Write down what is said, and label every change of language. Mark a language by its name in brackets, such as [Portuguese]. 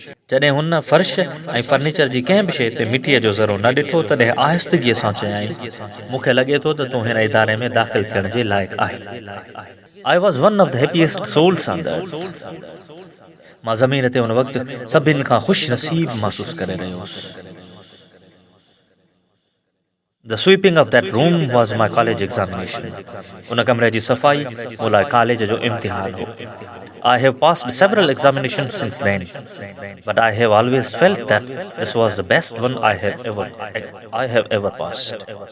[Sindhi] जॾहिं हुन फर्श ऐं फर्नीचर जी कंहिं बि शइ ते मिटीअ जो ज़रो न ॾिठो तॾहिं आहिस्तगीअ सां चयाईं, मूंखे लॻे थो त तूं हिन इदारे में दाख़िल थियण जे लाइक़ु आहीं। [English] I was one of the happiest souls on the earth. [Sindhi] मां ज़मीन ते उन वक़्तु सभिनि खां ख़ुशि नसीब महसूसु करे रहियो हुउसि। [English] The sweeping of that room was my college examination. [Sindhi] उन कमरे जी सफ़ाई मूं लाइ कॉलेज जो इम्तिहान हो। [English] I have passed several examinations since then, but I have always felt that this was the best one I have ever passed.